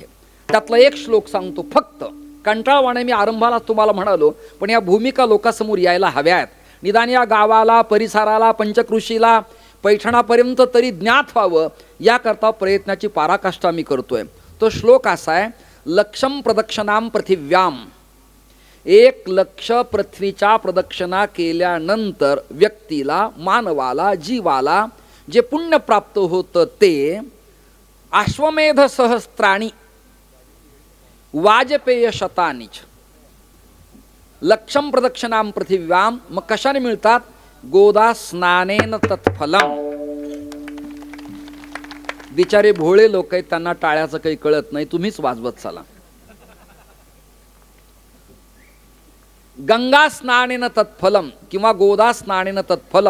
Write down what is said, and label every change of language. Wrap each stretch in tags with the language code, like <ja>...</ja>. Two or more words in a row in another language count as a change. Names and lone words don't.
<mr>त्यातला एक श्लोक सांगतो फक्त, कंटाळवाणे मी आरंभाला तुम्हाला म्हणालो, पण या भूमिका लोकांसमोर यायला हव्यात. निदान या गावाला, परिसराला, पंचकृषीला, पैठणापर्यंत तरी ज्ञात व्हावं याकरता प्रयत्नाची पराकाष्ठा मी करतोय. तो श्लोक असा आहे,</mr> <sa>लक्षम प्रदक्षिणाम पृथिव्याम,</sa> <mr>1 लक्ष पृथ्वीच्या प्रदक्षिणा केल्यानंतर व्यक्तीला, मानवाला, जीवाला जे पुण्य प्राप्त होतं ते</mr> <sa>अश्वमेध सहस्त्राणी वाजपेय शतानीच. लक्षम प्रदक्षिणाम पृथिव्याम,</sa> <mr>मग कशाने मिळतात?</mr> <sa>गोदा स्नानेन तत्फलम.</sa> <mr>बिचारे भोळे लोक आहेत, त्यांना टाळ्याचं काही कळत नाही, तुम्हीच वाजवत चला.</mr> <sa>गंगा स्नानेन तत्फलम किंवा गोदा स्नानेन तत्फलम.</sa>